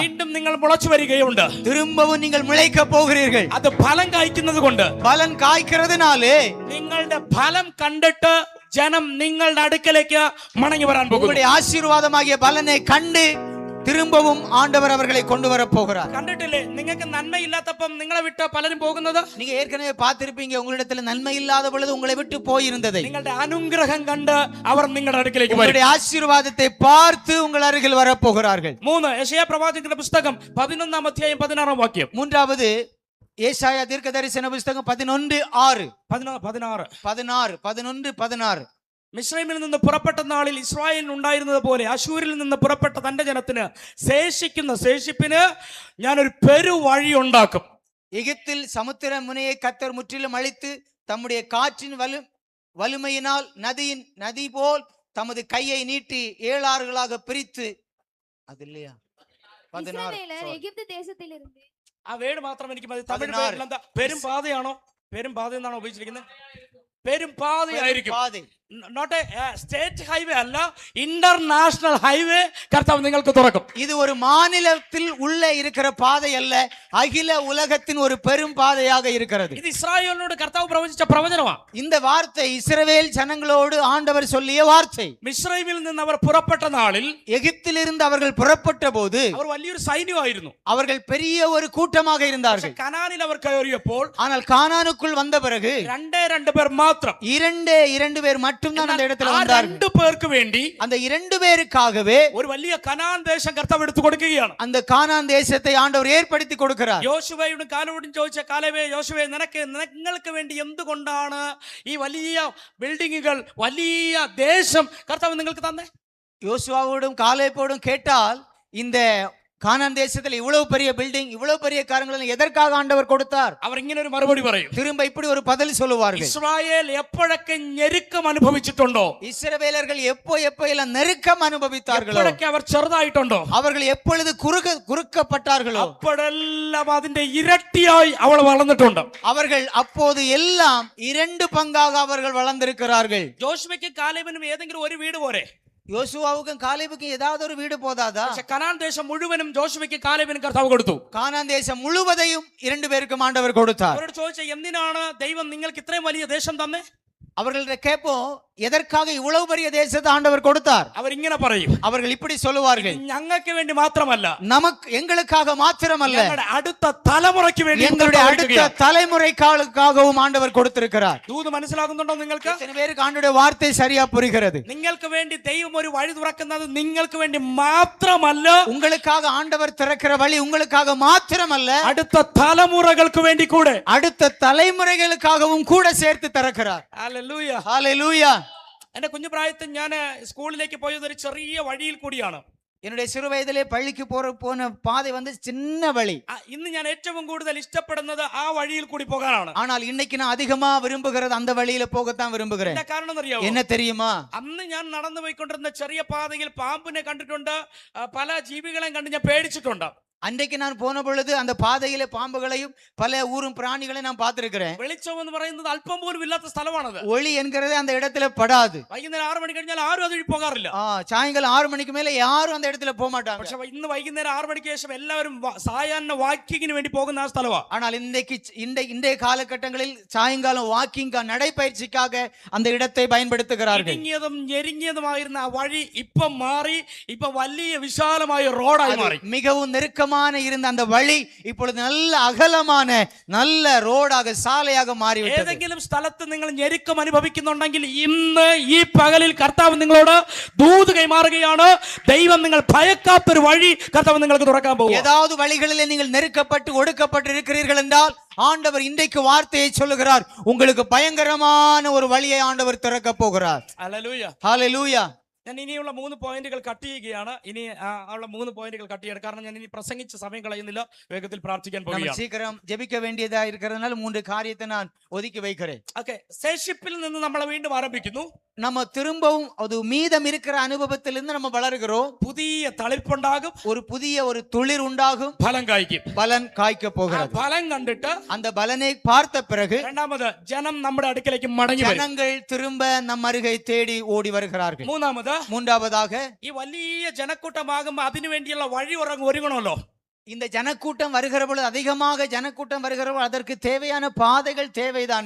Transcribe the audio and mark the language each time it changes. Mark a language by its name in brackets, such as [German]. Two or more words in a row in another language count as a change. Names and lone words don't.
[Malayalam] വീണ്ടും നിങ്ങൾ മുളച്ചു വരികയുണ്ട്. [Tamil] திரும்பவும் நீங்கள் முளைக்க போகிறீர்கள். [Malayalam] അത് ഫലം കായ്ക്കുന്നത് കൊണ്ട്, [Tamil] பலன் காய்க்கிறதுனாலே [Malayalam] നിങ്ങളുടെ ഫലം കണ്ടിട്ട് ജനം നിങ്ങളുടെ അടുക്കലേക്ക് മടങ്ങി വരാൻ പോകുന്നു. [Tamil] உங்களுடைய ஆசீர்வாதமாகிய பலனை கண்டு திரும்பவும் ஆண்டவர் அவர்களை கொண்டு வர போகிறார். [Malayalam] കണ്ടിട്ടില്ലേ, നിങ്ങൾക്ക് നന്മയില്ലാത്തപ്പം നിങ്ങളെ വിട്ട് പലരും പോകുന്നത്? [Tamil] நீங்க ஏற்கனவே பார்த்திருப்பீங்க, உங்களிடத்துல நன்மை இல்லாத பொழுது உங்களை விட்டு போயிருந்ததை. [Malayalam] നിങ്ങളുടെ അനുഗ്രഹം കണ്ട് അവർ നിങ്ങളുടെ അടുക്കലേക്ക് വരും. [Tamil] உங்களுடைய ஆசீர்வாதத்தை பார்த்து உங்கள் அருகில் வர போகிறார்கள். [Malayalam] 3 യെശയ്യാ പ്രവാചകന്റെ പുസ്തകം 11-ാം അധ്യായം 16-ാം വാക്യം. [Tamil] மூன்றாவது ஏசாயா தீர்க்கதரிசன புஸ்தகம் 11:6. [Malayalam] മിസ്രൈമിൽ നിന്ന് പുറപ്പെട്ട നാളിൽ ഇസ്രായേലിന് ഉണ്ടായിരുന്നത് പോലെ അശൂരിൽ നിന്ന് പുറപ്പെട്ട തന്റെ ജനത്തിന് ശേഷിക്കുന്ന ശേഷിപ്പിന് ഞാനൊരു പെരുവഴി ഉണ്ടാക്കും. [Tamil] எகிப்தில் சமுத்திர முனையை கர்த்தர் முற்றிலும் அழித்து தம்முடைய காற்றின் வலிமையினால் நதி போல் தமது கையை நீட்டி 7 ஆறுகளாக பிரித்து, அது இல்லையா? 16 இஸ்ரவேலர் எகிப்து தேசத்திலிருந்து, [Malayalam] ആ വേട് മാത്രം എനിക്ക് മതി. തമിഴ് പേരിൽ എന്താ? പെരും പാതയാണോ? പെരും പാത എന്നാണോ ഉപയോഗിച്ചിരിക്കുന്നത്? പെരും പാതയായിരിക്കും. [English] not a state highway [Malayalam] അല്ല, [English] international highway [Malayalam] കർത്താവ് നിങ്ങൾക്ക് തുറക്കും. [Tamil] இது ஒரு மாநிலத்தில் உள்ள இருக்கிற பாதை அல்ல, அகில உலகத்தின் ஒரு பெரும் பாதையாக இருக்கிறது. [Malayalam] ഇത് ഇസ്രായേലിനോട് കർത്താവ് പ്രവചിച്ച പ്രവചനമാണ്. [Tamil] இந்த வார்த்தை இஸ்ரவேல் ஜனங்களோடு ஆண்டவர் சொல்லிய வார்த்தை. [Malayalam] മിസ്രൈമിൽ നിന്ന് അവർ പുറപ്പെട്ട നാളിൽ, [Tamil] எகிப்திலிருந்து அவர்கள் புறப்பட்ட போது [Malayalam] അവർ വലിയൊരു സൈന്യമായിരുന്നു. [Tamil] அவர்கள் பெரிய ஒரு கூட்டமாக இருந்தார்கள். [Malayalam] കനാനിൽ അവർ കയറിയപ്പോൾ, [Tamil] ஆனால் கானானுக்குள் வந்த பிறகு [Malayalam] 2 പേർ മാത്രം, [Tamil] 2 பேர் மட்டும் மட்டும்தான் அந்த இடத்துல ആ வந்தார்கள். [Malayalam] 2 പേർക്ക് വേണ്ടി [Tamil] அந்த 2 பேருக்காகவே [Malayalam] ഒരു വലിയ കനാൻ ദേശം കർത്താവ് എടുത്തു കൊടുക്കുകയാണ്. [Tamil] அந்த கானான் தேசத்தை ஆண்டவர் ஏற்படுத்தி கொடுக்கிறார். [Malayalam] യോശുവയോടും കാലേബോടും ചോദിച്ച, കാലേബേ, യോശുവേ, നിങ്ങൾക്ക് വേണ്ടി എന്തുകൊണ്ടാണ് ഈ വലിയ ബിൽഡിങ്ങുകൾ, വലിയ ദേശം കർത്താവ് നിങ്ങൾക്ക് തന്നെ? [Tamil] யோசுவாவோடும் காலேபோடும் கேட்டால் இந்த கானான் தேசத்துல இவ்வளவு பெரிய பில்டிங், இவ்வளவு பெரிய காரியங்களை எதற்காக ஆண்டவர் கொடுத்தார்? [Malayalam] അവർ ഇങ്ങനെ ഒരു മറുപടി പറയും. [Tamil] திரும்ப இப்படி ஒரு பதில் சொல்லுவார்கள். [Malayalam] இஸ்ராயேல் എപ്പോഴൊക്കെ ഞെരുക്കം അനുഭവിച്ചിട്ടുണ്ടോ, [Tamil] இஸ்ரவேலர்கள் எப்போ எல்லாம் நெருக்கம் அனுபவித்தார்களோ, [Malayalam] എപ്പോഴൊക്കെ അവർ ചെറുതായിട്ടുണ്ടോ, [Tamil] அவர்கள் எப்பொழுது குறுக்கப்பட்டார்களோ, [Malayalam] അപ്പോഴെല്ലാം അതിന്റെ ഇരട്ടിയായി അവൾ വളർന്നിട്ടുണ്ട്. [Tamil] அவர்கள் அப்போது எல்லாம் 2 பங்காக அவர்கள் வளர்ந்திருக்கிறார்கள். [Malayalam] ജോഷുവയ്ക്കും കാലേബിനും ഏതെങ്കിലും ഒരു വീട് പോരെ? [Tamil] யோசுவாவுக்கும் காலேபுக்கும் ஏதாவது ஒரு வீடு போதாதா? [Malayalam] പക്ഷെ കനാൻ ദേശം മുഴുവനും ജോഷുവയ്ക്കും കാലേബിനും കർത്താവ് കൊടുത്തു. [Tamil] கானான் தேசம் முழுவதையும் 2 பேருக்கும் ஆண்டவர் கொடுத்தார். [Malayalam] അവരോട് ചോദിച്ച, എന്തിനാണ് ദൈവം നിങ്ങൾക്ക് ഇത്രയും വലിയ ദേശം തന്നെ? [Tamil] அவர்கள்ட்ட கேட்போம், எதற்காக இவ்வளவு பெரிய தேசத்தை ஆண்டவர் கொடுத்தார்? [Malayalam] അവരിങ്ങനെ പറയും, [Tamil] அவர்கள் இப்படி சொல்லுவார்கள், [Malayalam] ഞങ്ങൾക്ക് വേണ്ടി മാത്രമല്ല, [Tamil] எங்களுக்காக மாத்திரமல்ல, [Malayalam] ഞങ്ങളുടെ അടുത്ത തലമുറയ്ക്ക് വേണ്ടി [Tamil] எங்களுடைய அடுத்த தலைமுறைக்காகவும் ஆண்டவர் கொடுத்திருக்கிறார். [Malayalam] ദൂത് മനസ്സിലാകുന്നുണ്ടോ നിങ്ങൾക്ക്? [Tamil] எத்தனை பேருக்கு ஆண்டவருடைய வார்த்தை சரியா புரிகிறது? [Malayalam] നിങ്ങൾക്ക് വേണ്ടി ദൈവം ഒരു വഴി തുറക്കുന്നത് നിങ്ങൾക്ക് വേണ്ടി മാത്രമല്ല, [Tamil] உங்களுக்காக ஆண்டவர் திறக்கிற வழி உங்களுக்காக மாத்திரமல்ல, [Malayalam] അടുത്ത തലമുറകൾക്ക് വേണ്ടി കൂടെ, [Tamil] அடுத்த தலைமுறைகளுக்காகவும் கூட சேர்த்து திறக்கிறார். [Malayalam] ഹല്ലേലൂയ. [Tamil] ஹalleluya. [Malayalam] എന്റെ കുഞ്ഞു പ്രായത്തിൽ ഞാൻ സ്കൂളിലേക്ക് പോയത് ഒരു ചെറിയ വഴിയിൽ കൂടിയാണ്. [Tamil] என்னுடைய சிறு வயதிலே பள்ளிக்கு போன பாதை வந்து சின்ன வழி. [Malayalam] ഇന്ന് ഞാൻ ഏറ്റവും കൂടുതൽ ഇഷ്ടപ്പെടുന്നത് ആ വഴിയിൽ കൂടി പോകാനാണ്. [Tamil] ஆனால் இன்னைக்கு நான் அதிகமா விரும்புகிறது அந்த வழியில போகத்தான் விரும்புகிறேன். [Malayalam] എന്താ കാരണം അറിയാമോ? [Tamil] என்ன தெரியுமா? [Malayalam] അന്ന് ഞാൻ നടന്നു പോയിക്കൊണ്ടിരുന്ന ചെറിയ പാതയിൽ പാമ്പിനെ കണ്ടിട്ടുണ്ട്, പല ജീവികളെയും കണ്ട് ഞാൻ പേടിച്ചിട്ടുണ്ട്. [Tamil] அன்றைக்கு நான் போன பொழுது அந்த பாதையில பாம்புகளையும் பல ஊரும் பிராணிகளையும் நான் பார்த்திருக்கிறேன். [Malayalam] വെളിച്ചം എന്ന് പറയുന്നത് അല്പം പോലും ഇല്ലാത്ത സ്ഥലമാണത്. [Tamil] ஒளி என்கிறது அந்த இடத்துல படாது. [Malayalam] വൈകുന്നേരം 6 മണി കഴിഞ്ഞാൽ ആരും അത് വഴി പോകാറില്ല. [Tamil] சாயங்காலம் 6 மணிக்கு மேல யாரும் அந்த இடத்துல போக மாட்டாங்க. [Malayalam] പക്ഷെ ഇന്ന് വൈകുന്നേരം 6 മണിക്ക് ശേഷം എല്ലാവരും സായാഹ്ന വാക്കിങ്ങിന് വേണ്ടി പോകുന്ന ആ സ്ഥലമാണ്. [Tamil] ஆனால் இன்றைய காலகட்டங்களில் சாயங்காலம் வாக்கிங் நடைபயிற்சிக்காக அந்த இடத்தை பயன்படுத்துகிறார்கள். [Malayalam] ഇടുങ്ങിയതും ഞെരുങ്ങിയതുമായിരുന്ന ആ വഴി ഇപ്പം മാറി, ഇപ്പൊ വലിയ വിശാലമായ റോഡായി മാറി. [Tamil] மிகவும் நெருக்கமான இருந்த அந்த வழி இப்பொழுது நல்ல அகலமான நல்ல ரோடாக சாலையாக மாறிவிட்டது. [Malayalam] ഏതെങ്കിലും സ്ഥലത്ത് നിങ്ങൾ ഞെരുക്കം അനുഭവിക്കുന്നുണ്ടെങ്കിൽ ഇന്ന് ഈ പകലിൽ കർത്താവ് നിങ്ങളോട് ദൂത് കൈമാറുകയാണ്. ദൈവം നിങ്ങൾ ഭയക്കാത്തൊരു വഴി കർത്താവ് നിങ്ങൾക്ക് തുറക്കാൻ പോകും. [Tamil] ஏதாவது வழிகளிலே நீங்கள் நெருக்கப்பட்டு ஒடுக்கப்பட்டு இருக்கிறீர்கள் என்றால் ஆண்டவர் இன்றைக்கு வார்த்தையை சொல்லுகிறார், உங்களுக்கு பயங்கரமான ஒரு வழியை ஆண்டவர் திறக்க போகிறார். [Malayalam] ഹല്ലേലൂയ. [Tamil] ஹalleluya. [Malayalam] ഞാൻ ഇനിയുള്ള 3 പോയിന്റുകൾ കട്ട് ചെയ്യുകയാണ്. ഇനി ഉള്ള 3 പോയിന്റുകൾ കട്ട് ചെയ്യണം. കാരണം ഞാൻ ഇനി പ്രസംഗിച്ച സമയം കളയുന്നില്ല, വേഗത്തിൽ പ്രാർത്ഥിക്കാൻ [Tamil] நம்ம [Malayalam] പോവുകയാണ്. [Tamil] சீக்கிரம் ஜெபிக்க வேண்டியதா இருக்கிறதுனால 3 காரியத்தை நான் ஒதுக்கி வைக்கிறேன். [Malayalam] ഓക്കേ, സേഷിപ്പിൽ നിന്ന് നമ്മൾ വീണ്ടും ആരംഭിക്കുന്നു. [Tamil] நம்ம திரும்பவும் அது மீதம் இருக்கிற அனுபவத்திலிருந்து நம்ம வளருகிறோம். [Malayalam] പുതിയ തളിർപ്പുണ്ടാകും, [Tamil] ஒரு புதிய ஒரு துளிர் உண்டாகும், [Malayalam] ഫലം കായ്ക്കും. [Tamil] பலன் காய்க்க ആ போகிறது. [Malayalam] ഫലം കണ്ടിട്ട് [Tamil] அந்த பலனை பார்த்த பிறகு [Malayalam] രണ്ടാമത് ജനം നമ്മുടെ അടുക്കലേക്ക് മടങ്ങി വരും. [Tamil] ஜனங்கள் திரும்ப நம் அருகை தேடி ஓடி வருகிறார்கள். மூன்றாவதாக [Malayalam] ഈ വലിയ ജനക്കൂട്ടമാകുമ്പോൾ അതിനു വേണ്ടിയുള്ള വഴി ഒരുങ്ങണമല്ലോ. [Tamil] இந்த ஜனக்கூட்டம் வருகிற பொழுது அதிகமாக ஜனக்கூட்டம் வருகிற பொழுது அதற்கு தேவையான பாதைகள் தேவைதானே.